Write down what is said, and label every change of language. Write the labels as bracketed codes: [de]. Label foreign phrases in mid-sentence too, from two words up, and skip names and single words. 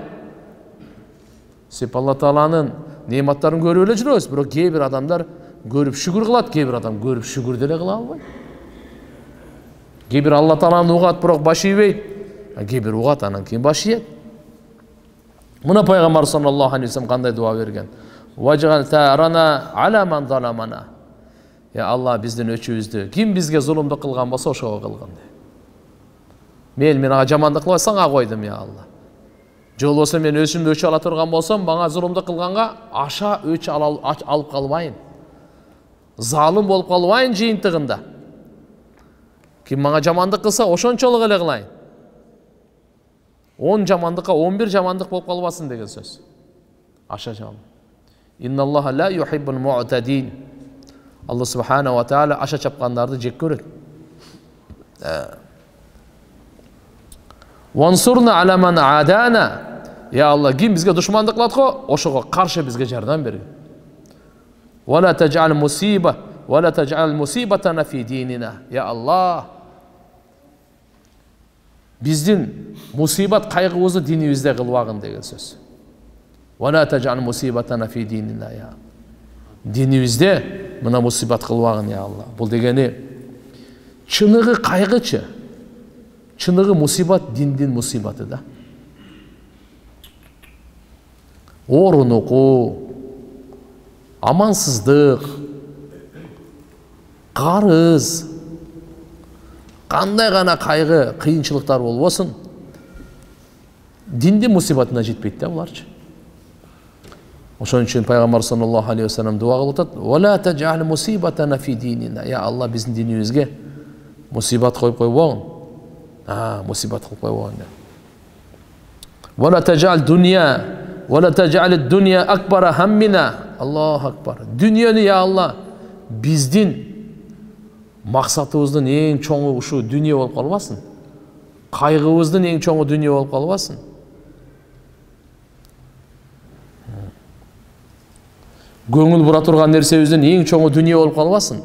[ky] Сеп Алла Тааланын неаматтарын көрүп эле жүрөбүз, бирок кээ бир адамдар көрүп шүгүр кылат, кээ бир адам көрүп шүгүр деле кыла албайт. Кээ бир Алла Тааланы угат, бирок баш ийбейт. Кээ бир угат, анан кийин баш ийет. Мына пайгамбар [ar] صلى الله عليه وسلم [ky] кандай дуа берген? [ar] واجعل ثأرنا على من ظلمنا. [ky] Я Алла, биздин өчүбүздү ким бизге зулумдук кылган болсо ошого кылгын. Мен ага жамандык кылбасаң ага койдум, я Алла. Же болбосо мен өзүмдү өч ала турган болсом, мага зулумдук кылганга аша өч алып калбайын. Залым болуп калбайын жыйынтыгында. Ким мага жамандык кылса, ошончолук эле кылайын. 10 жамандыкка 11 жамандык болуп калбасын деген сөз. Аша жам. [ar] إن الله لا يحب المعتدين. [ky] Алла [ar] سبحانه وتعالى [ky] аша чапкандарды жек көрөт. [ar] وانصرنا على من عادانا. [ky] Я Алла, ким бизге душмандык кылат го, ошого каршы бизге жардам бергин. [ar] ولا تجعل مصيبة ولا تجعل مصيبتنا في ديننا. [ky] Я Алла, биздин мусибат кайгыбызды динибизде кылбагын деген сөз. [ar] ولا تجعل مصيبتنا في ديننا يا. [ky] Динибизде мына мусибат кылбагын, я Алла. Бул дегени чыныгы кайгычы. Чыныгы мусибат диндин мусибаты да. Орунуку, амансыздык, карыз, кандай гана кайгы, кыйынчылыктар болбосун, диндин мусибатына жетпейт да буларчы. Ошон үчүн пайгамбар [ar] صلى الله عليه وسلم [ky] дуа кылып атат: [ar] "ولا تجعل مصيبتنا في ديننا". [ky] Я Алла, биздин динибизге мусибат коюп койбогун. Мусибат кылып койбогун. [ar] ولا تجعل الدنيا ولا تجعل الدنيا أكبر همنا. الله أكبر. [ky] Дүйнөнү, я Алла, биздин максатыбыздын эң чоңу ушу дүйнө болуп калбасын. Кайгыбыздын эң чоңу дүйнө болуп калбасын. Көңүл бура турган нерсебиздин эң чоңу дүйнө болуп калбасын.